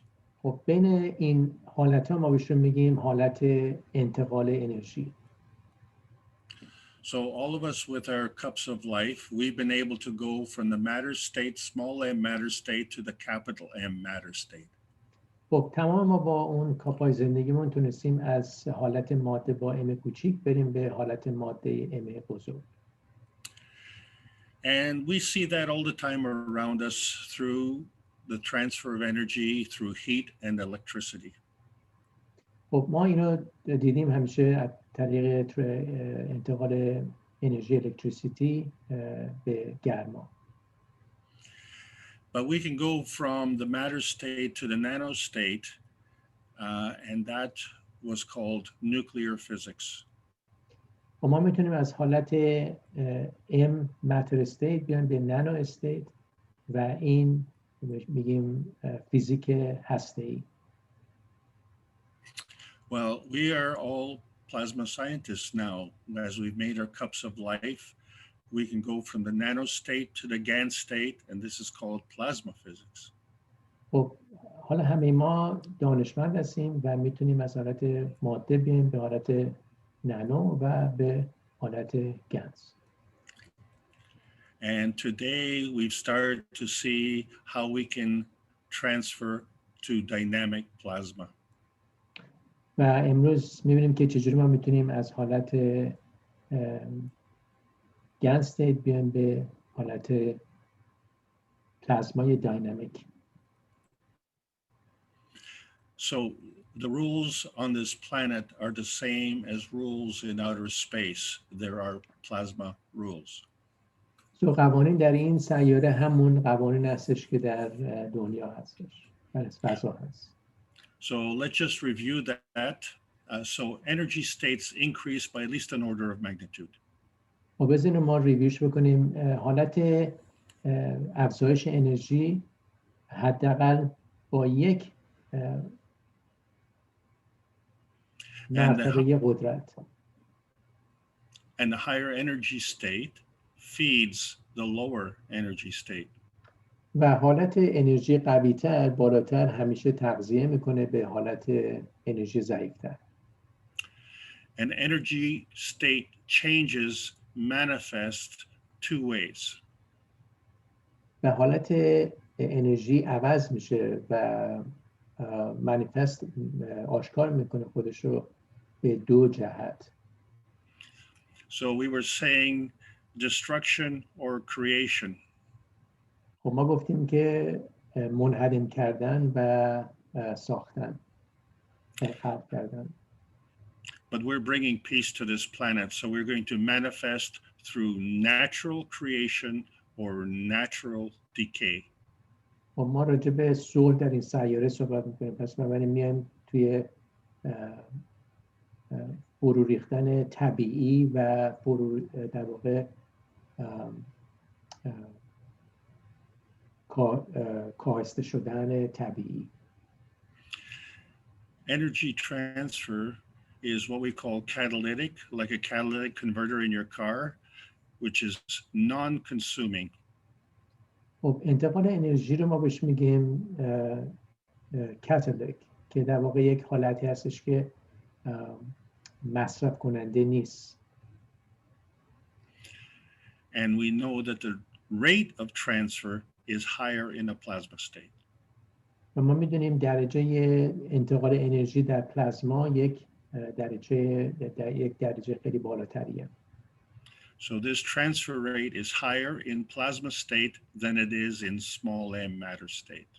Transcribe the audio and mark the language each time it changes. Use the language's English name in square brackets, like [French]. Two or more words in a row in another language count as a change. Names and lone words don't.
[Persian] خب بین این حالت ها ما بهشون میگیم حالت انتقال انرژی. [English] So all of us with our cups of life, we've been able to go from the matter state, small m matter state, to the capital M matter state. [Persian] خب تمام ما با اون کاپای زندگیمون تونستیم از حالت ماده با ام کوچیک بریم به حالت ماده ام بزرگ. [English] And we see that all the time around us through the transfer of energy through heat and electricity. [Persian] خب ما اینو دیدیم همیشه از طریق انتقال انرژی الکتریسیتی به گرما. [English] But we can go from the matter state to the nano state, and that was called nuclear physics. [Persian] ما میتونیم از حالت [English] M matter state [Persian] بیایم به [English] nano state [Persian] و این میگیم فیزیک هسته‌ای. [English] Well, we are all plasma scientists now. As we've made our cups of life, we can go from the nano state to the GAN state, and this is called plasma physics. [Persian] خب حالا همه ما دانشمند هستیم و میتونیم از حالت ماده بیایم به حالت نانو و به حالت گنز. [English] And today we've started to see how we can transfer to dynamic plasma. [Persian] و امروز میبینیم که چجوری ما میتونیم از حالت [English] GAN state [Persian] بیایم به حالت پلازمای داینامیک. [English] So the rules on this planet are the same as rules in outer space. There are plasma rules. [Persian] So قوانین در این سیاره همون قوانین هستش که در دنیا هستش، در فضا هست. [English] So let's just review that. So energy states increase by at least an order of magnitude. [Persian] خب بذاریم ما ریویوش بکنیم. حالت افزایش انرژی حداقل با یک مرتبه قدرت. [English] And the higher energy state feeds the lower energy state. [Persian] و حالت انرژی قوی‌تر بالاتر همیشه تغذیه میکنه به حالت انرژی ضعیف‌تر. [English] And energy state changes manifest two ways. [Persian] و حالت انرژی عوض میشه و منیفست آشکار میکنه خودش رو به دو جهت. [English] So we were saying destruction or creation. [Persian] خب ما گفتیم که منهدم کردن و ساختن، خلق کردن. [English] But we're bringing peace to this planet, so we're going to manifest through natural creation or natural decay. [Persian] خب ما راجع به صلح در این سیاره صحبت میکنیم، پس بنابراین میایم توی فرو ریختن طبیعی و در واقع کاهسته شدن طبیعی. [English] Energy transfer is what we call catalytic, like a catalytic converter in your car, which is non-consuming. [Persian] خب انتقال انرژی رو ما بهش میگیم کاتالیک که در واقع یک حالتی هستش که مصرف کننده نیست. [English] And we know that the rate of transfer is higher in a plasma state. [Persian] و ما میدونیم درجه انتقال انرژی در پلازما یک درجه خیلی بالاتریه. [English] So this transfer rate is higher in plasma state than it is in small m matter state.